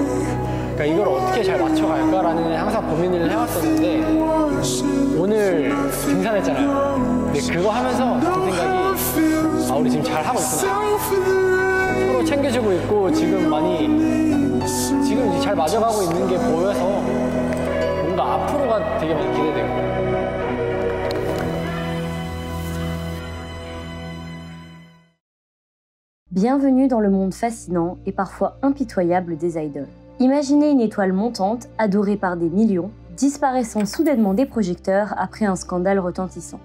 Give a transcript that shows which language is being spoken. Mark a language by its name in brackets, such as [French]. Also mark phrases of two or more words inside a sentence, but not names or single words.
[Korean] 그러니까 이걸 어떻게 잘 맞춰갈까라는 항상 고민을 해왔었는데 오늘 등산했잖아요. 근데 그거 하면서 든 생각이 우리 지금 잘 하고 있구나. 서로 챙겨주고 있고 지금 지금 잘 맞아가고 있는 게 보여서 뭔가 앞으로가 되게 많이 기대돼요. [French] Bienvenue dans le monde fascinant et parfois impitoyable des idoles. Imaginez une étoile montante, adorée par des millions, disparaissant soudainement des projecteurs après un scandale retentissant.